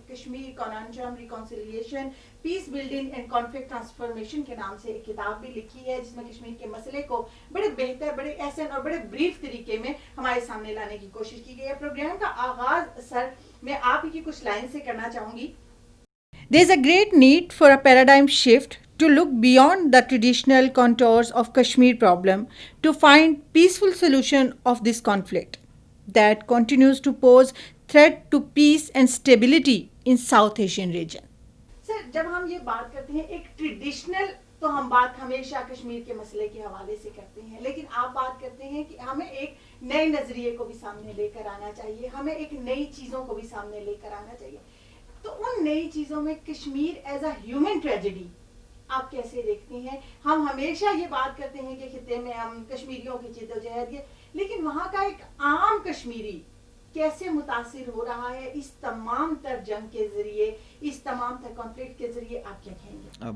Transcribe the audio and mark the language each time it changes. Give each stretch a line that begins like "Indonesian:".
Urdu: Kashmir کانانچم ریکانسیلیشن peace building and conflict transformation کے نام سے ایک کتاب بھی لکھی ہے, جس میں کشمیر کے مسئلے کو بڑے بہتر, بڑے احسن اور بڑے بریف طریقے میں ہمارے سامنے لانے کی کوشش کی گئی ہے. پروگرام کا آغاز سر میں آپ ہی کی کچھ لائن سے کرنا چاہوں گی.
English: There is a great need for a paradigm shift to look beyond the traditional contours of Kashmir problem to find peaceful solution of this conflict that continues to pose threat to peace and stability in South Asian region.
Urdu: سر جب ہم یہ بات کرتے ہیں ایک traditional, تو ہم بات ہمیشہ کشمیر کے مسئلے کے حوالے سے کرتے ہیں, لیکن آپ بات کرتے ہیں کہ ہمیں ایک نئے نظریے کو بھی سامنے لے کر آنا چاہیے, ہمیں ایک نئی چیزوں کو بھی سامنے لے کر آنا چاہیے. تو ان نئی چیزوں میں
English: Kashmir as a human tragedy
Urdu: آپ کیسے دیکھتے ہیں؟ ہم ہمیشہ یہ بات کرتے ہیں کہ خطے میں ہم کشمیریوں کی جد و جہد ہے, لیکن وہاں کا ایک عام کشمیری کیسے متاثر ہو رہا ہے اس تمام تر جنگ کے ذریعے, اس تمام تر کانفلکٹ کے ذریعے, آپ کیا کہیں گے؟